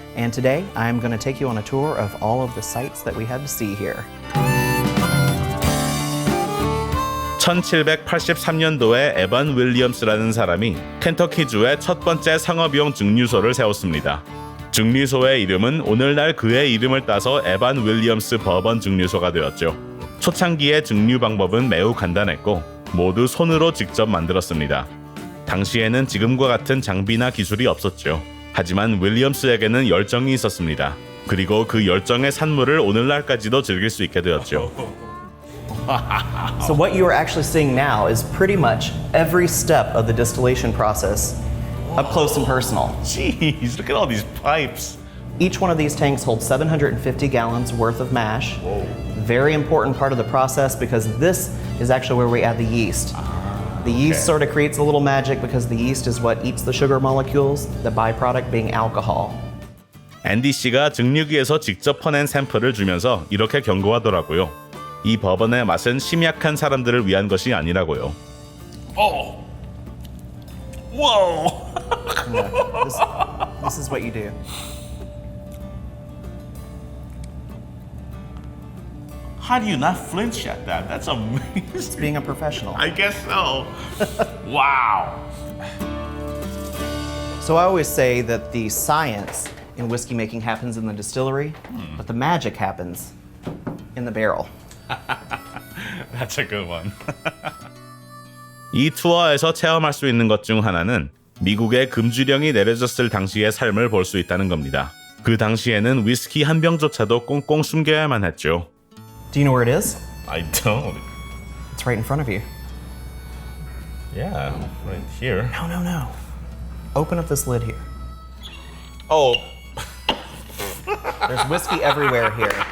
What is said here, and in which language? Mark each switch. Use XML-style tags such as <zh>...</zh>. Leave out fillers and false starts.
<en>And today I am going to take you on a tour of all of the sights that we have to see here.</en> <ko>1783년도에 에번 윌리엄스라는 사람이 켄터키주의 첫 번째 상업용 증류소를 세웠습니다. 증류소의 이름은 오늘날 그의 이름을 따서 에반 윌리엄스 버번 증류소가 되었죠. 초창기의 증류 방법은 매우 간단했고 모두 손으로 직접 만들었습니다. 당시에는 지금과 같은 장비나 기술이 없었죠. 하지만 윌리엄스에게는 열정이 있었습니다. 그리고 그 열정의 산물을 오늘날까지도 즐길 수 있게 되었죠.</ko> <en>So what you are actually seeing now is pretty much every step of the distillation process up close and personal. Jeez, look at all these pipes. Each one of these tanks holds 750 gallons worth of mash. Whoa. Very important part of the process because this is actually where we add the yeast. The yeast sort of creates a little magic because the yeast is what eats the sugar molecules, the byproduct being alcohol.</en> <ko>앤디 씨가 증류기에서 직접 퍼낸 샘플을 주면서 이렇게 경고하더라고요. 이 버번의 맛은 심약한 사람들을 위한 것이 아니라고요.</ko> <en>오! Whoa! This is what you do. How do you not flinch at that? That's amazing. Being a professional. I guess so. Wow. So I always say that the science in whiskey making happens in the distillery, but the magic happens in the barrel. That's a good one.</en> <ko>이 투어에서 체험할 수 있는 것 중 하나는 미국의 금주령이 내려졌을 당시의 삶을 볼 수 있다는 겁니다. 그 당시에는 위스키 한 병조차도 꽁꽁 숨겨야만 했죠.</ko> <en>Do you know where it is? I don't. It's right in front of you. Yeah, right here. No. Open up this lid here. Oh, There's whiskey everywhere here.</en>